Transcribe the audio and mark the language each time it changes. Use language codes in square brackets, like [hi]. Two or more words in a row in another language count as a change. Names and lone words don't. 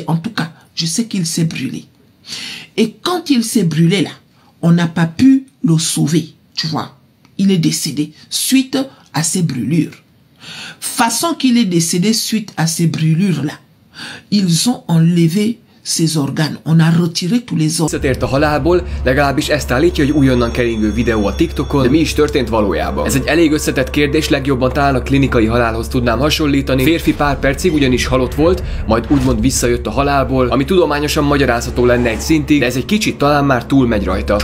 [fr] En tout cas, je sais qu'il s'est brûlé. Et quand il s'est brûlé là, on n'a pas pu le sauver, tu vois. Il est décédé suite à ces brûlures. Façon qu'il est décédé suite à ces brûlures là, ils ont enlevé ses organes. On a retiré tous les organes. [hu] Visszatért a halálból, legalábbis ezt állítja, hogy újonnan keringő videó a TikTokon, de mi is történt valójában? Ez egy elég összetett kérdés, legjobban talán a klinikai halálhoz tudnám hasonlítani. Férfi pár percig ugyanis halott volt, majd úgymond visszajött a halálból, ami tudományosan magyarázható lenne egy szintig, de ez egy kicsit talán már túlmegy rajta.